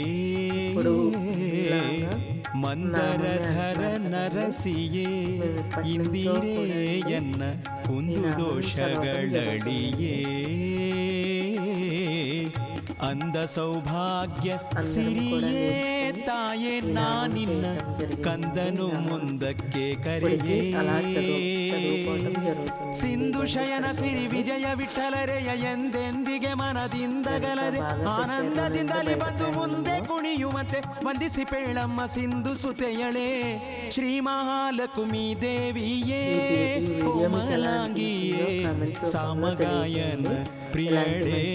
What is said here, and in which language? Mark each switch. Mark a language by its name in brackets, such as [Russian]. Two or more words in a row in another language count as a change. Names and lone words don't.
[Kannada] ಮಂದರಧರ ನರಸಿಯೇ ಇಂದಿರೆಯನ್ನ ಒಂದು ದೋಷಗಳಳಿಯೇ ಅಂದ ಸೌಭಾಗ್ಯ ಸಿರಿಯೇ ತಾ ತಾಯೇ ನಾನಿನ್ನ ಕಂದನು ಮುಂದಕ್ಕೆ ಕರೆಯೇ [Telugu] అలా చదువుకోవటం జరుగుతుంది. [Kannada] ಸಿಂಧು ಶಯನ ಸಿರಿ ವಿಜಯ ವಿಠಲರೆಯ ಎಂದೆಂದಿಗೆ ಮನದಿಂದಗಲದೆ ಆನಂದದಿಂದಲೇ ಬಂದು ಮುಂದೆ ಕುಣಿಯುವಂತೆ ವಂದಿಸಿ ಪೇಳಮ್ಮ ಸಿಂಧು ಸುತೆಯಳೆ ಶ್ರೀ ಮಹಾಲಕ್ಷ್ಮೀ ದೇವಿಯೇ ಕೋಮಲಾಂಗಿಯೇ ಸಾಮಗಾಯನ ಪ್ರಿಯಳೇ